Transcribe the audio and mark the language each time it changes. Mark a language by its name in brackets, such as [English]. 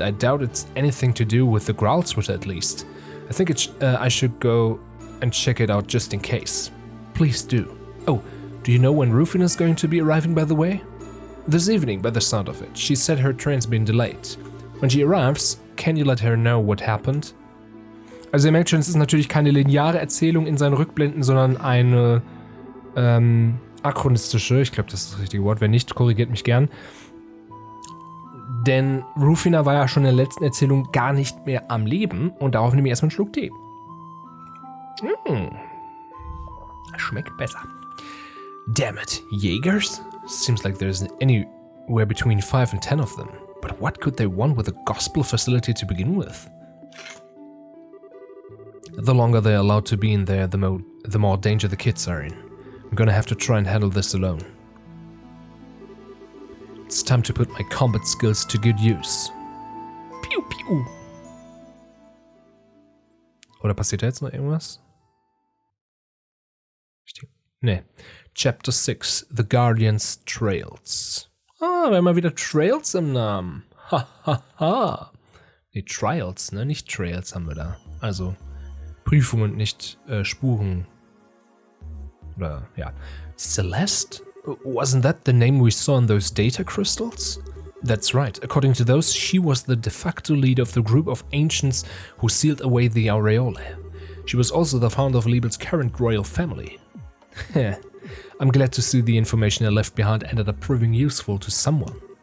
[English] I doubt it's anything to do with the Growlswood at least. I think I should go and check it out just in case. Please do. Oh, do you know when Rufina's going to be arriving, by the way? This evening, by the sound of it. She said her train's been delayed. When she arrives, can you let her know what happened? [German] Also ihr merkt schon, es ist natürlich keine lineare Erzählung in seinen Rückblenden, sondern eine achronistische, ich glaube das ist das richtige Wort, wenn nicht, korrigiert mich gern. Denn Rufina war ja schon in der letzten Erzählung gar nicht mehr am Leben und darauf nehme ich erstmal einen Schluck Tee. Schmeckt besser. [English] Damn it, Jägers? Seems like there's anywhere between 5 and 10 of them. But what could they want with a gospel facility to begin with? The longer they're allowed to be in there, the more danger the kids are in. I'm gonna have to try and handle this alone. It's time to put my combat skills to good use. Piu, piu. [German] Oder passiert da jetzt noch irgendwas? Nee. [English] Chapter 6, The Guardian's Trails. [German] Ah, wir haben mal wieder Trails im Namen. Ha, ha, ha. Nee, Trials, ne? Nicht Trails haben wir da. Also Prüfungen, nicht Spuren. Oder, ja. Celeste? [English] Wasn't that the name we saw in those data crystals? That's right. According to those, she was the de facto leader of the group of ancients who sealed away the Aureole. She was also the founder of Liebel's current royal family. I'm glad to see the information I left behind ended up proving useful to someone.